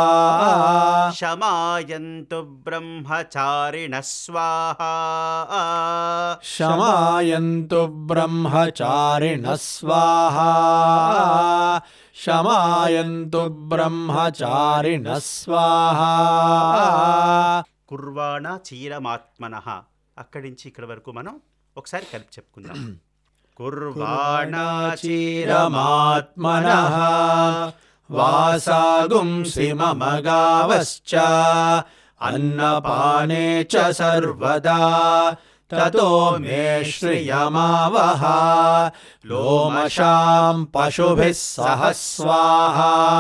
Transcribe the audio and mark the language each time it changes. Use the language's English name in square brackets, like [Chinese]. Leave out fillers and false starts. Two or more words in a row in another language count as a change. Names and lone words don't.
[Sanskrit] शमायन्तु ब्रह्मचारिणः स्वाहा शमायन्तु ब्रह्मचारिणः स्वाहा शमायन्तु ब्रह्मचारिणः स्वाहा కుర్వాణా చీరమాత్మనః [Telugu] అక్కడి నుంచి ఇక్కడ వరకు మనం ఒకసారి కలిపి చెప్పుకుందాం. [Sanskrit] కుర్వాణా चीरमात्मनः वासागुंसि मम गावश्च अन्नपाने च सर्वदा ततो मे श्रियमावह लोमशां पशुभिः सह स्वाहा